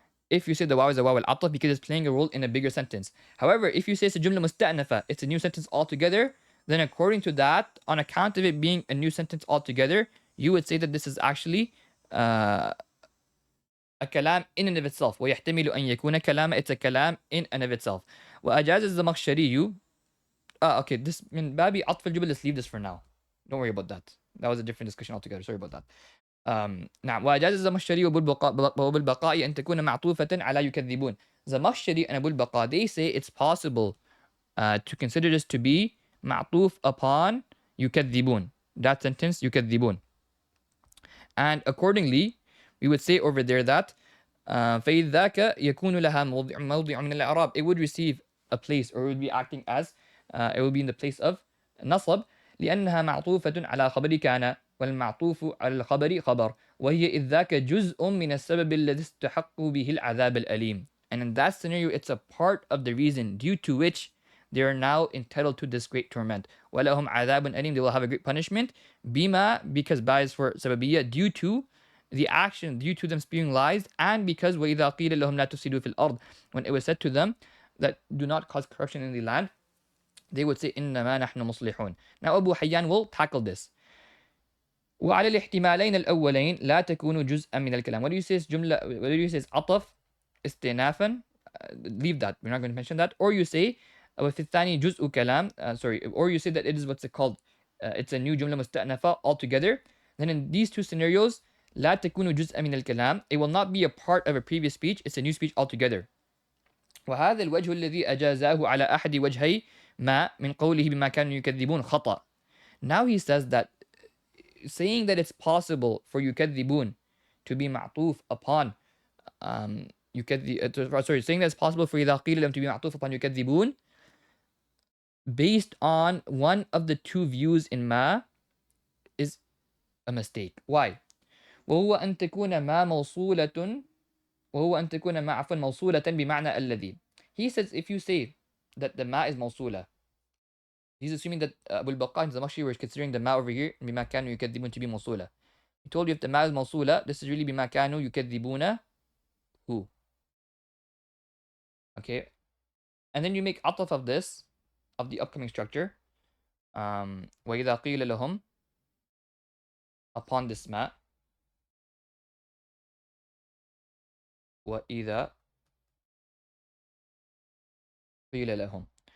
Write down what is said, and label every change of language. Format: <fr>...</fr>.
<en>If you say the waw is a waw al-ataf because it's playing a role in a bigger sentence. However, if you say it's a jumla musta'nafa, it's a new sentence altogether, then according to that, on account of it being a new sentence altogether, you would say that this is actually a kalam in and of itself.</en> <ar>وَيَحْتَمِلُ أَن يَكُونَ كَلَامًا,</ar> <en>it's a kalam in and of itself.</en> <ar>وَأَجَازَ الزَّمَخْشَرِيُّ.</ar> <en>Okay, this min babi atf al-jumla, let's leave this for now. Don't worry about that. That was a different discussion altogether. Sorry about that.</en> <ar>نعم وأجاز الزمخشري وبالبقاء أن تكون معطوفة على يكذبون.</ar> <en>Zamakhshari and Abu al-Baqa, they say it's possible to consider this to be معطوف upon يكذبون. That sentence يكذبون. And accordingly, we would say over there that</en> <ar>فإذ ذاك يكون لها موضع من الإعراب.</ar> <en>It would receive a place, or it would be acting as it will be in the place of</en> <ar>نصب لأنها معطوفة على خبر كان والمعطوف على الخبر خبر وهي إذ ذاك جزء من السبب الذي استحق به العذاب الأليم.</ar> <en>And in that scenario, it's a part of the reason due to which they are now entitled to this great torment.</en> <ar>وَلَهُمْ عَذَابٌ أَلِيمٌ.</ar> <en>They will have a great punishment. بِمَا, because ba is for sababiyya, due to the action, due to them spewing lies, and because</en> <ar>وَإِذَا قِيلَ لَهُمْ لَا تُفْسِدُوا فِي الْأَرْضِ,</ar> <en>when it was said to them that do not cause corruption in the land, they would say</en> <ar>إِنَّمَا نَحْنُ مُصْلِحُونَ.</ar> <en>Now Abu Hayyan will tackle this.</en> <ar>وعلى الاحتمالين الأولين لا تكون جزءا من الكلام.</ar> <en>What do you say is جملة, what do you say is عطف استئنافا, leave that, we're not going to mention that. Or you say</en> <ar>وفي الثاني جزء كلام,</ar> <en>or you say that it is what's it called, it's a new جملة مستأنفة altogether. Then in these two scenarios</en> <ar>لا تكون جزءا من الكلام,</ar> <en>it will not be a part of a previous speech, it's a new speech altogether.</en> <ar>وهذا الوجه الذي أجازاه على أحد وجهي ما من قوله بما كانوا يكذبون خطأ.</ar> <en>Now he says that saying that it's possible for يكذبون to be معطوف upon saying that it's possible for إذا قيل لهم to be معطوف upon يكذبون based on one of the two views in ما is a mistake. Why?</en> <ar>وهو أن تكون ما موصولة وهو أن تكون ما عفوا موصولة بمعنى الذي.</ar> <en>He says if you say that the ma is موصولة, he's assuming that Abu al-Baqqa and Zamakhshari were considering the ma over here</en> <ar>بما كانوا يكذبون</ar> <en>to be موصولة. He told you if the ma is موصولة, this is really</en> <ar>بما كانوا يكذبون</ar> <en>who. Okay, and then you make عطف of this, of the upcoming structure,</en> <ar>وإذا قيل لهم,</ar> <en>upon this ma, وإذا قيل لهم.</en>